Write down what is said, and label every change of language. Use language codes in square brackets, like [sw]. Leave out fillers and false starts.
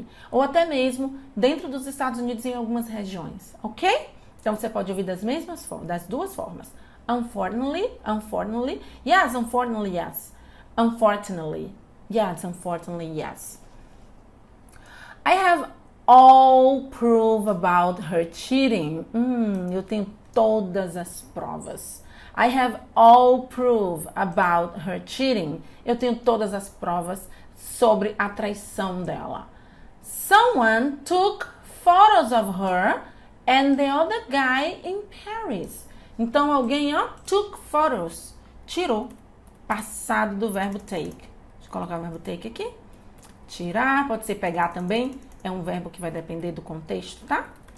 [pt] Ou até mesmo dentro dos Estados Unidos em algumas regiões, ok? Então você pode ouvir das duas formas. [en] Unfortunately, yes, unfortunately, yes. Unfortunately, yes. I have all proof about her cheating. [pt] Eu tenho todas as provas. [en] I have all proof about her cheating. [pt] Eu tenho todas as provas sobre a traição dela. [en] Someone took photos of her and the other guy in Paris. [pt] Então alguém, ó, [en] took photos, [pt] tirou. Passado do verbo take. Deixa eu colocar o verbo take aqui. Tirar, pode ser pegar também. É um verbo que vai depender do contexto, tá?